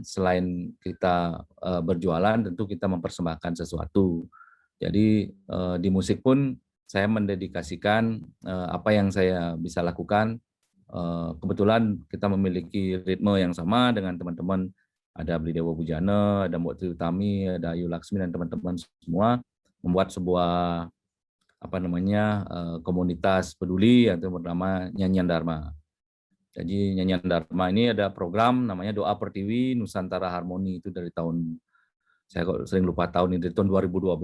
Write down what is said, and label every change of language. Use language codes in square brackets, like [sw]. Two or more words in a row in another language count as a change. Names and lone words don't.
[id] Selain kita berjualan, tentu kita mempersembahkan sesuatu. Jadi di musik pun saya mendedikasikan apa yang saya bisa lakukan. Kebetulan kita memiliki ritme yang sama dengan teman-teman. Ada Beli Dewa Bujana, ada Mbok Tri Utami, ada Ayu Laksmi dan teman-teman semua membuat sebuah komunitas peduli yang bernama Nyanyian Dharma. Jadi Nyanyian Dharma ini ada program namanya Doa Pertiwi Nusantara Harmoni, itu dari tahun, saya kok sering lupa tahun ini, dari tahun 2012.